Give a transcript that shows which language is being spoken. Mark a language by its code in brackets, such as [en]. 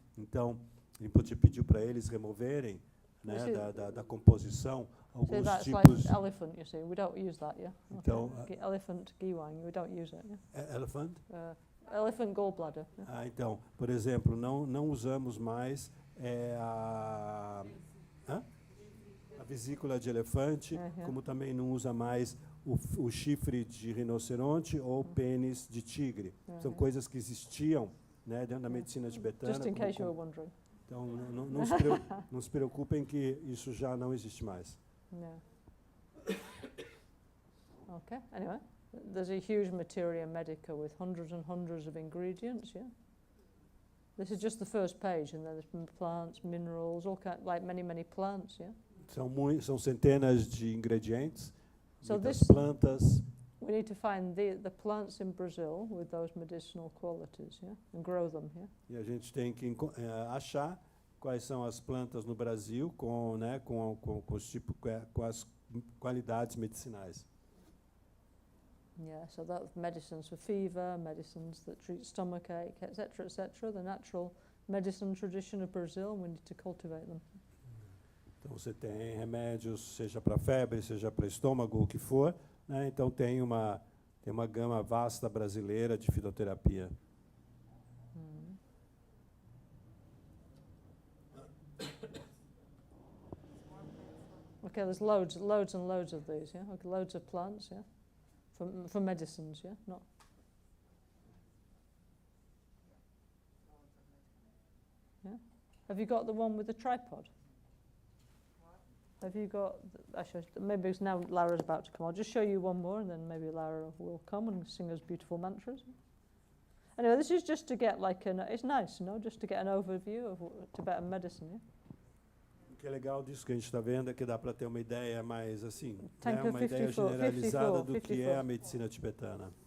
[pt] Então, Rinpoche pediu para eles removerem, né, da composição alguns tipos. [en] Like elephant, you see, we don't use that, yeah. [pt] Então, [en] elephant giwang, we don't use it, yeah. Elephant? Elephant gallbladder. Yeah. [pt] Então, por exemplo, não usamos mais a vesícula de elefante, como também não usa mais o chifre de rinoceronte ou pênis de tigre. São coisas que existiam, né, dentro da medicina tibetana. [en] Just in case you were wondering. [pt] Então, não se preocupem que isso já não existe mais. [en] No. Okay, anyway, there's a huge materia medica with hundreds and hundreds of ingredients, yeah? This is just the first page, and then there's plants, minerals, all kind, like many plants, yeah? [pt] São centenas de ingredientes, muitas [en] this, [pt] plantas. [en] We need to find the plants in Brazil with those medicinal qualities, yeah, and grow them, yeah. [pt] E a gente tem que achar quais são as plantas no Brasil com as qualidades medicinais. [en] Yeah, so that's medicines for fever, medicines that treat stomachache, etc., etc. The natural medicine tradition of Brazil, we need to cultivate them. [pt] Então você tem remédios, seja para febre, seja para estômago, o que for, né? Então tem uma gama vasta brasileira de fitoterapia. [en] Okay, there's loads and loads of these, yeah. Okay, loads of plants, yeah, for medicines, yeah, not. Yeah. Have you got the one with the tripod? Have you got? Actually, maybe it's now Lara's about to come. I'll just show you one more, and then maybe Lara will come and sing us beautiful mantras. Anyway, this is just to get it's nice, just to get an overview of Tibetan medicine. Yeah? [pt] que é legal disso que a gente está vendo é que dá para ter uma ideia mais assim, né, Tanka uma ideia 54, generalizada do 54. que é a medicina tibetana.